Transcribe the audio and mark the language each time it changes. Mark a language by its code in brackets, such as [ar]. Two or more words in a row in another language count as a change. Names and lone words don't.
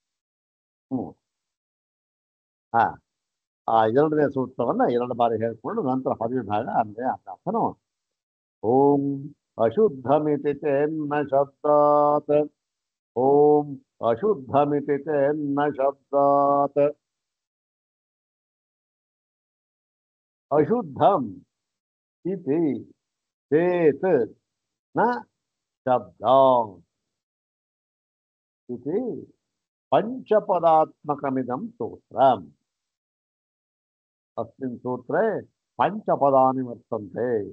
[kn] ಹಾ ಆ ಎರಡನೇ ಸೂತ್ರವನ್ನ ಎರಡು ಬಾರಿ ಹೇಳ್ಕೊಂಡು ನಂತರ ಪದವಿ ಭಾಗ ಅಂದ್ರೆ ಅರ್ಥನು. [sa] ಓಂ ಅಶುದ್ಧಮಿತಿ ಚೇನ್ನ ಶಬ್ದಾತ್. ಓಂ ಅಶುದ್ಧಮಿತಿ ಚೇನ್ನ ಶಬ್ದಾತ್. ಅಶುದ್ಧಂ ಇತಿ ಚೇತ್ ನ ಶಬ್ದಾತ್ ಇತಿ ಪಂಚಪದಾತ್ಮಕಮಿದಂ ಸೂತ್ರಂ. अस्मिन् सूत्रे पंचपदानि वर्तन्ते.